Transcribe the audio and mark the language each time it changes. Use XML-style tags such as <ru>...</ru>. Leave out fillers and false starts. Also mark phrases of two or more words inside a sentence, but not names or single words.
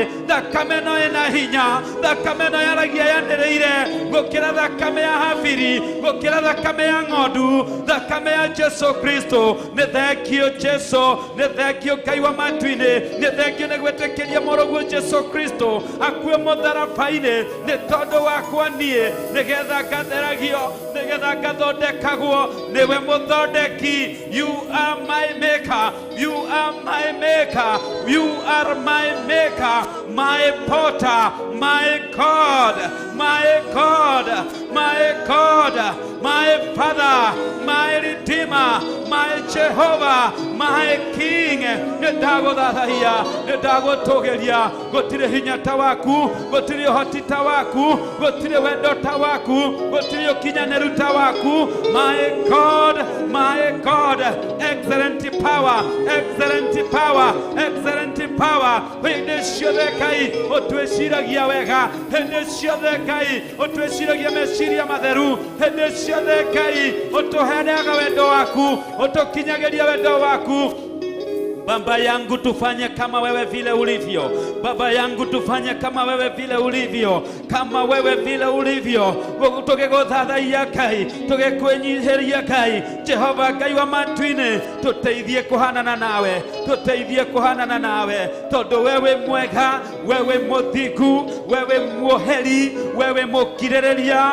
<ki>Thakame ĩno ĩna hinya, thakame ĩno yaragia yanĩrĩire gũkĩra thakame ya Habili, gũkĩra thakame ya ng'ondu, thakame ya Jesu Kristo. Nĩ</ki> <en>thank you,</en> <ki>Jesu, nĩ</ki> <en>thank you</en> <ki>Ngai wa matu-inĩ, nĩ</ki> <en>thank you</en> <ki>nĩ gwĩtĩkĩria mũrũguo Jesu Kristo akue mũtharaba-inĩ nĩ tondũ wakwa niĩ, nĩgetha ngatheragio, nĩgetha ngathondekagwo. Nĩwe mũthondeki.</ki> <en>You are my maker, you are my maker, you are my maker, my potter, my God, my God, my God, my Father, my Redeemer, my Jehovah, my King.</en> <ki>Ndagũthathaiya, ndagũtũgeria, gũtirĩ hinya ta waku, gũtirĩ ũhoti ta waku, gũtirĩ wendo ta waku, gũtirĩ ũkinyanĩru ta waku.</ki> <en>My God, my God, excellent power, excellent power, excellent power.</en> <ki>Hĩndĩ ciothe Ngai ũtwĩciragia wega, hĩndĩ ciothe Ngai ũtwĩciragia meciria matheru, hĩndĩ ciothe Ngai ũtũheanaga wendo waku, ũtũkinyagĩria wendo waku.</ki> <sw>Baba yangu tufanye kama wewe vile ulivyo. Baba yangu tufanye kama wewe vile ulivyo. Kama wewe vile ulivyo.</sw> <ki>Guthathaiya Ngai, tugekwenyiheria Ngai. Jehova Ngai wa matu-ini, tuteithie kuhanana nawe. Tuteithie kuhanana nawe. Tondu wewe mwega, wewe muthingu, wewe muoheri, wewe mukirĩrĩria.</ki>